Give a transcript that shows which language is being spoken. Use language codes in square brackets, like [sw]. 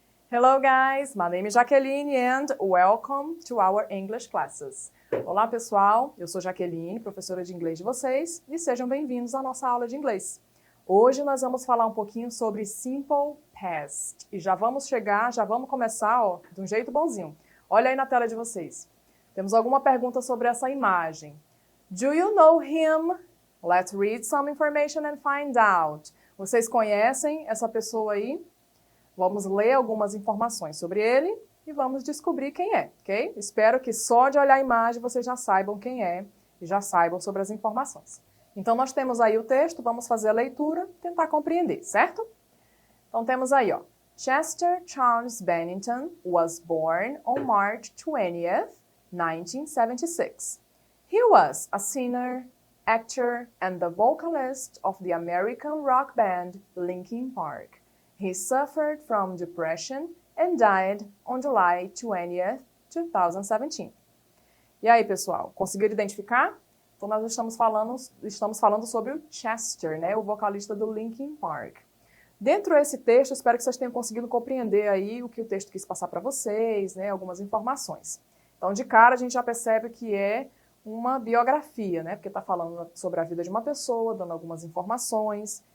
[en] Hello guys, my name is Jaqueline and welcome to our English classes. [pt] Olá pessoal, eu sou Jaqueline, professora de inglês de vocês, e sejam bem-vindos à nossa aula de inglês. Hoje nós vamos falar um pouquinho sobre Simple Past e já vamos começar de um jeito bonzinho. Olha aí na tela de vocês. Temos alguma pergunta sobre essa imagem. [en] Do you know him? Let's read some information and find out. [pt] Vocês conhecem essa pessoa aí? Vamos ler algumas informações sobre ele e vamos descobrir quem é, ok? Espero que só de olhar a imagem vocês já saibam quem é e já saibam sobre as informações. Então, nós temos aí o texto, vamos fazer a leitura, tentar compreender, certo? Então, temos aí, ó. [en] Chester Charles Bennington was born on March 20th, 1976. He was a singer, actor, and the vocalist of the American rock band Linkin Park. He suffered from depression and died on July 20th, 2017. [pt] E aí, pessoal, conseguiram identificar? Então, nós estamos falando sobre o Chester, né, o vocalista do Linkin Park. Dentro desse texto, espero que vocês tenham conseguido compreender aí o que o texto quis passar para vocês, né, algumas informações. Então, de cara, a gente já percebe que é uma biografia, né, porque está falando sobre a vida de uma pessoa, dando algumas informações.